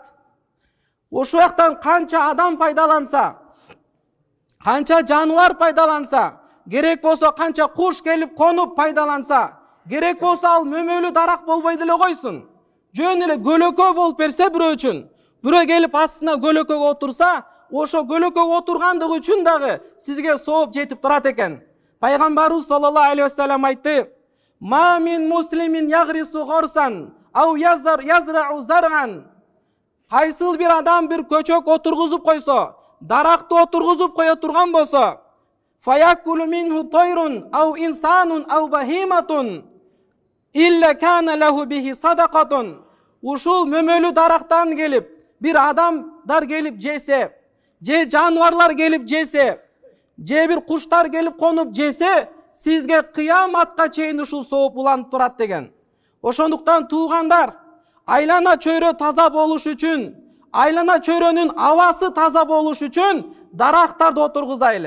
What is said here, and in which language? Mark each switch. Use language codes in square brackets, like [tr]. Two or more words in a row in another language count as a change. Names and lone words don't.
[ky] Ошол жактан канча адам пайдаланса, канча жаныбар пайдаланса, керек болсо канча куш келип конуп пайдаланса, керек болсо ал мөмөлүү дарак болбой деле койсун. Жөн эле көлөкө болуп берсе бирөө үчүн, бирөө келип астына көлөкөгө отурса, ошо көлөкөгө отургандыгы үчүн дагы сизге сооп жетип турат экен. Пайгамбарыбыз [ar] صلى الله عليه وسلم [ky] айтты: [ar] "ما من مسلم يغرس غرسا أو يزرع زرعا." [ky] Кайсыл бир адам бир көчөк отургузуп койсо, даракты отургузуп кое турган болсо, [ar] فيأكل منه طير أو إنسان أو بهيمة إلا كان له به صدقة. [ky] Ушул мөмөлүү дарактан келип бир адамдар келип жесе, же жаныбарлар келип жесе, же бир куштар келип конуп жесе, сизге кыяматка чейин ушул сооп уланып турат деген. Ошондуктан туугандар, айлана чөйрө таза болуш үчүн, айлана чөйрөнүн абасы таза болуш үчүн дарактарды отургузайлы.